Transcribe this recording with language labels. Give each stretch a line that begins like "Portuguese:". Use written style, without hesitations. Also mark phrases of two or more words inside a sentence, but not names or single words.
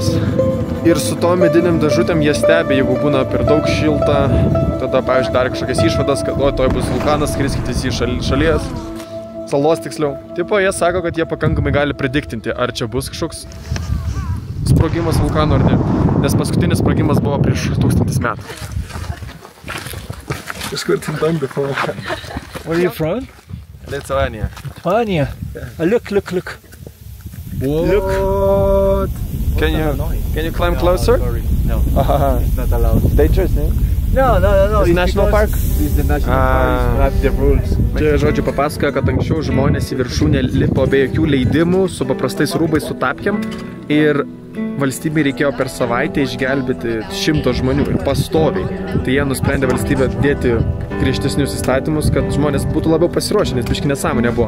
Lithuanian: Ir su tom mediniam dėžutėm jie stebi, jeigu būna per daug šilta, tada, pavyzdžiui, dar kažkokias išvadas, kad o, toj bus vulkanas, skriskitės į šalies, salos tiksliau. Tipo, jie sako, kad jie pakankamai gali prediktinti, ar čia bus kažkoks sprogimas vulkano ar ne. Nes paskutinis sprogimas buvo prieš 1000 metų. Kažkur ten dangų buvo.
English: Where are you from? Lithuania. Lithuania. Look. What? Can you climb closer? No, it's not allowed. Dangerous, ne? No. It's national park? It's the national park. You have the rules.
Lithuanian: Čia, žodžiu, papasakoja, kad anksčiau žmonės į viršūnę lipo be jokių leidimų, su paprastais rūbais, su tapkėm. Ir valstybei reikėjo per savaitę išgelbėti 100 žmonių ir pastoviai. Tai jie nusprendė valstybę dėti griežtesnius įstatymus, kad žmonės būtų labiau pasiruošę, nes biški nesąmonė buvo.